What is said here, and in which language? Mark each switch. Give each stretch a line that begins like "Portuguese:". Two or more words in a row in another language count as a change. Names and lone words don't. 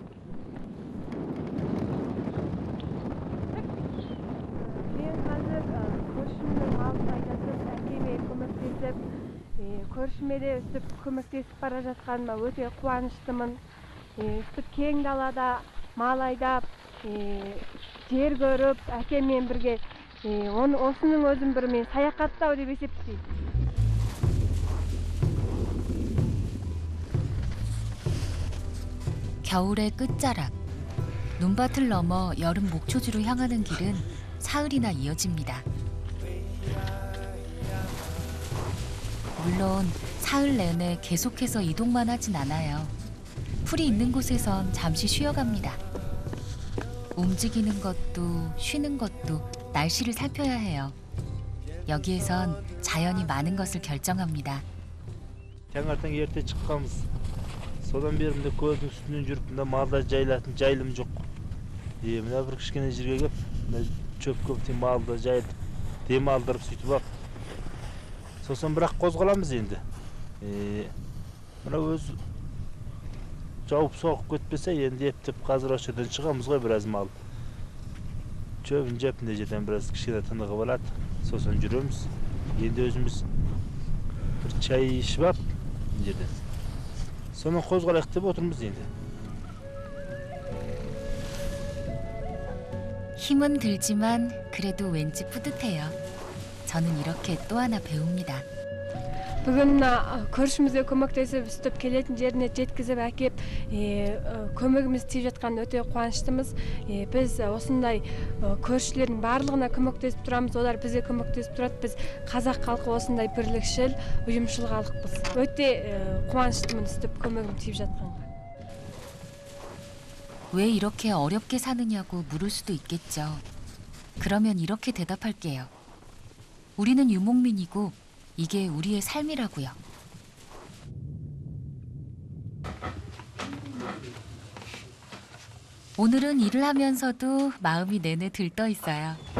Kazakh: Men Көршіме де өстіп көмектесіп бара жатқаныма өте қуаныштымын. Өстіп кең далада мал айдап, жер көріп, әкеммен бірге осының өзін бір мен саяхаттау деп есептеймін.
Korean: 겨울의 끝자락. 눈밭을 넘어 여름 목초지로 향하는 길은 사흘이나 이어집니다. 물론 사흘 내내 계속해서 이동만 하진 않아요. 풀이 있는 곳에선 잠시 쉬어갑니다. 움직이는 것도 쉬는 것도 날씨를 살펴야 해요. 여기에선 자연이 많은 것을 결정합니다.
Kazakh: Таңертең ерте шыққанбыз. Содан бері мына көлдің үстінен жүріп, мына малдар жайылатын жайылым жоқ. Мына бір кішкене жерге келіп, мына шөп көп малды жайылып, демалдырып сөйтіп ақ. Сосын бірақ қозғаламыз енді. Мына өз жауып соғып кетпесе, енді ептеп қазір осы жерден шығамыз ғой біраз мал. Шөбін жеп, мына жерден біраз кішкене тынығы болады. Сосын жүреміз. Енді өзіміз бір чай ішіп ап, мына жерден. Сонан қозғалайық деп отырмыз енді.
Korean: 힘은 들지만 그래도 왠지 뿌듯해요. 저는 이렇게 또 하나 배웁니다.
Kazakh: Бүгін көршімізге көмектесіп, үстіп келетін жеріне жеткізіп әкеп, көмегіміз тиіп жатқан өте қуаныштымыз. Біз осындай көршілердің барлығына көмектесіп тұрамыз, олар бізге көмектесіп тұрады. Біз қазақ халқы осындай бірлікшіл, ұйымшыл халықпыз. Өте қуаныштымын үстіп көмегім тиіп жатқанға.
Korean: 왜 이렇게 어렵게 사느냐고 물을 수도 있겠죠. 그러면 이렇게 대답할게요. 우리는 유목민이고 이게 우리의 삶이라고요. 오늘은 일을 하면서도 마음이 내내 들떠 있어요.